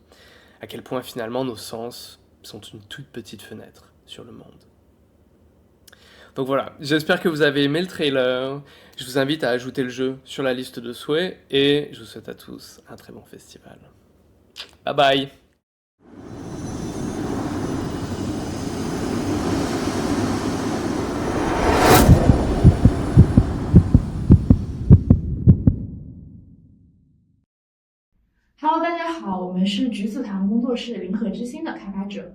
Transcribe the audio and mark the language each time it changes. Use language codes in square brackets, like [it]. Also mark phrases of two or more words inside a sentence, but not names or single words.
[fr] À quel point finalement nos sens sont une toute petite fenêtre sur le monde. Donc voilà, j'espère que vous avez aimé le trailer, je vous invite à ajouter le jeu sur la liste de souhaits et je vous souhaite à tous un très bon festival. Bye bye! [zh] Hello， 大家好，我们是橘子糖工作室零和之心的开发者。